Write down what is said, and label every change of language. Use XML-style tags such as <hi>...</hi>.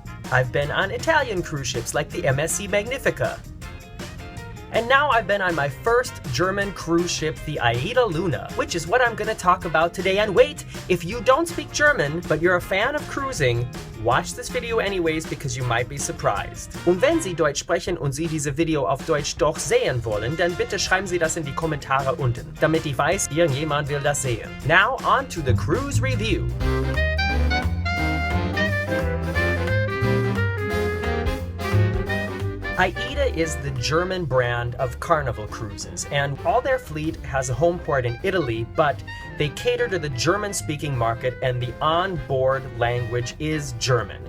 <en>I've been on Italian cruise ships like the MSC Magnifica. And now I've been on my first German cruise ship, the AIDAluna, which is what I'm going to talk about today. And wait, if you don't speak German, but you're a fan of cruising, watch this video anyways because you might be surprised.</en> <de>Und wenn Sie Deutsch sprechen und Sie diese Video auf Deutsch doch sehen wollen, dann bitte schreiben Sie das in die Kommentare unten, damit ich weiß, irgendjemand will das sehen.</de> <en>Now on to the cruise review. AIDA is the German brand of Carnival cruises, and all their fleet has a home port in Italy, but they cater to the German-speaking market, and the onboard language is German.</en>